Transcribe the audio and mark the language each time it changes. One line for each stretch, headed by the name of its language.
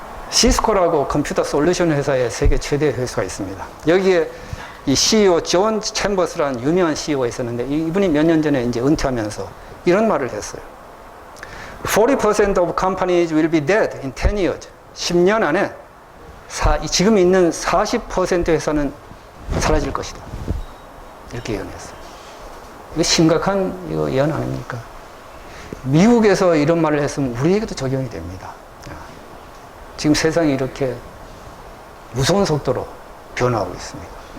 Korean: 시스코라고 컴퓨터 솔루션 회사의 세계 최대 회사가 있습니다. 여기에 이 CEO 존 챔버스라는 유명한 CEO가 있었는데, 이분이 몇 년 전에 이제 은퇴하면서 이런 말을 했어요.
English: 40% of companies will be dead in 10 years.
Korean: 10년 안에 지금 있는 40% 회사는 사라질 것이다. 이렇게 예언했어요. 이거 심각한 예언 아닙니까? 미국에서 이런 말을 했으면 우리에게도 적용이 됩니다. 지금 세상이 이렇게 무서운 속도로 변화하고 있습니다.